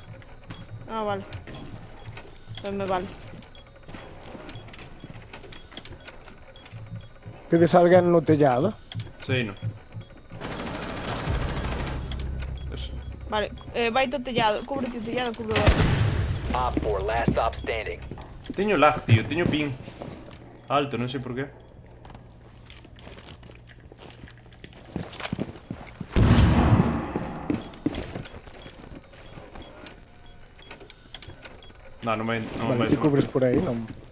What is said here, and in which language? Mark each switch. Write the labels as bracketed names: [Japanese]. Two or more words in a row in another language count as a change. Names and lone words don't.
[Spanish] Ah, vale. Pues me vale. [Galician] Tedes alguén no tellado? Sei, no. Eso. Vale, vai to tellado, cúbrete o tellado, cubre o... [English] Op 4, last stop standing. [Galician] Teño lag, tío. Teño ping. Alto, non sei por qué. Non vai... Non Vale, vai... te cubres por aí, non?